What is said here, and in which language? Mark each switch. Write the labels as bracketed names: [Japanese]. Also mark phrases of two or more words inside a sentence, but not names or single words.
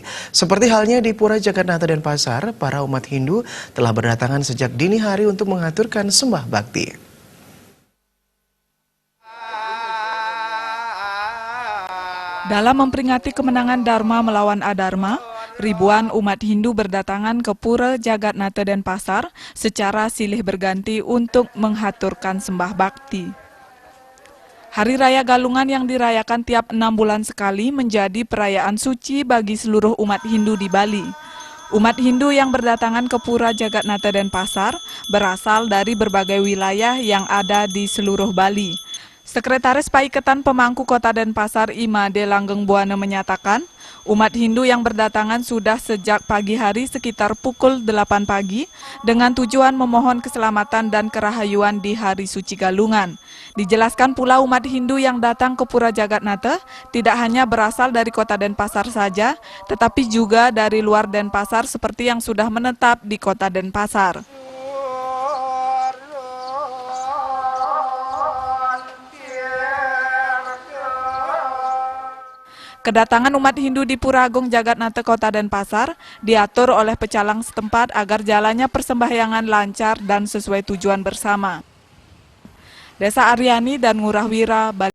[Indonesian] Seperti halnya di Pura Jagannatha Denpasar, para umat Hindu telah berdatangan sejak dini hari untuk mengaturkan sembah bakti. Dalam memperingati kemenangan Dharma melawan Adharma, ribuan umat Hindu berdatangan ke Pura Jagannatha Denpasar secara silih berganti untuk menghaturkan sembah bakti. Hari Raya Galungan yang dirayakan tiap 6 bulan sekali menjadi perayaan suci bagi seluruh umat Hindu di Bali. Umat Hindu yang berdatangan ke Pura Jagannatha Denpasar berasal dari berbagai wilayah yang ada di seluruh Bali. Sekretaris Paiketan Pemangku Kota Denpasar Imade Langgeng Buana menyatakan, umat Hindu yang berdatangan sudah sejak pagi hari sekitar pukul 8 pagi dengan tujuan memohon keselamatan dan kerahayuan di Hari Suci Galungan. Dijelaskan pula umat Hindu yang datang ke Pura Jagannatha tidak hanya berasal dari Kota Denpasar saja, tetapi juga dari luar Denpasar seperti yang sudah menetap di Kota Denpasar. Kedatangan umat Hindu di Pura Agung Jagannatha Kota Denpasar diatur oleh pecalang setempat agar jalannya persembahyangan lancar dan sesuai tujuan bersama. Desa Aryani dan Ngurah Wira, Bali.